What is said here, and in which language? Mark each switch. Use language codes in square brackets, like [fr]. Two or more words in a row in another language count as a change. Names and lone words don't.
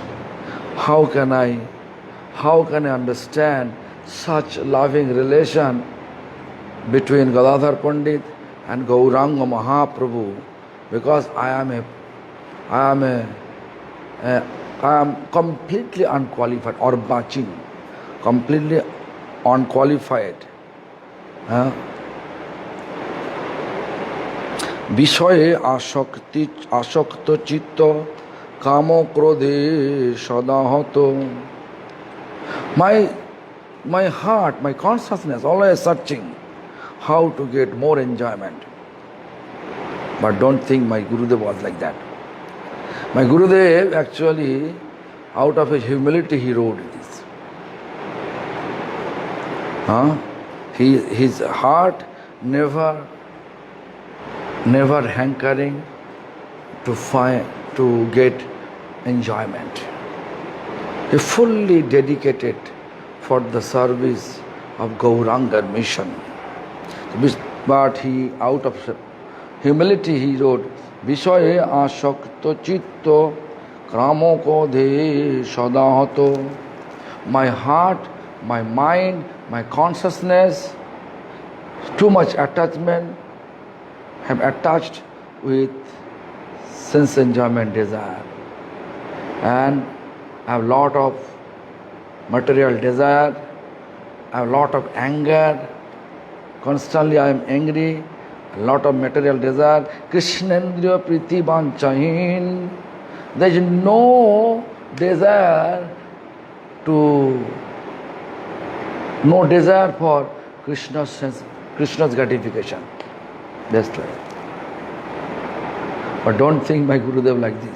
[en] How can I understand such loving relation between Gadadhar Pandit and Gauranga Mahaprabhu, because I am completely unqualified, or baching, completely unqualified. [bn] বিষয়ে আসক্ত চিত্ত কাম ক্রোধে সদাহত. [en] My heart, my consciousness always searching how to get more enjoyment. But don't think my Gurudev was like that. My Gurudev actually, out of his humility, he wrote this. His heart never hankering to get enjoyment. He fully dedicated for the service of Gauranga mission. But he, out of humility, he wrote, [bn] বিষয়ে আসক্ত চিত্ত কাম ক্রোধে সদাহত. [en] My heart, my mind, my consciousness, too much attachment, have attached with sense enjoyment desire, and have lot of material desire, have lot of anger, constantly I am angry, a lot of material desire. [bn] কৃষ্ণেন্দ্রিয় প্রীতি বাঞ্ছাহীন. [en] There is no desire for Krishna's gratification. That's right. But don't think my Gurudev like this.